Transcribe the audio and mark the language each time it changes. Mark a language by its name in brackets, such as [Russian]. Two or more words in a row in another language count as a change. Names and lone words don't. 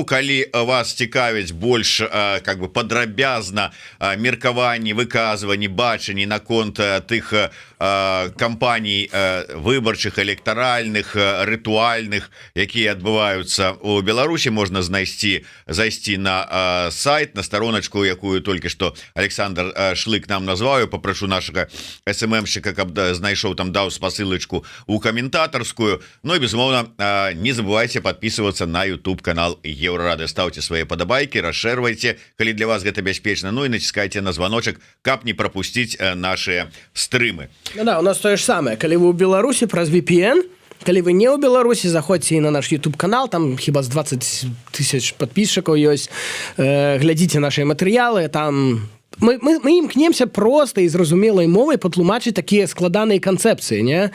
[Belarusian] Калі вас цікавіць больш [Russian] как бы [Belarusian] падрабязна меркаванні, выказванні, бачанні наконт тых кампаній выбарчых, электаральных, рытуальных, якія адбываюцца у Беларусі, можна зайсці на сайт, на староначку, якую толькі што Александр Шлык нам назваў. Папрашу нашага СММщика, каб знайшоў там, даў спасылачку у каментатарскую. [Russian] Ну и безумоўно, не забывайте подписываться на YouTube канал Еврорады, ставьте свои подобайки, расширвайте, [Belarusian] калі для вас гэта бяспечна, [Russian] ну и натискайте на звоночек, каб не пропустить наши стримы. Ну да, у нас то же самое, [Belarusian] калі вы у Беларуси праз VPN, калі вы не ў Беларусі, заходзьце і на наш YouTube канал, там хіба з 20 тысяч подписчикаў ёсць, глядзіце наши матэрыялы, там мы імкнемся проста і зразумелай мовай патлумачыць такія складаныя канцэпцыі, не?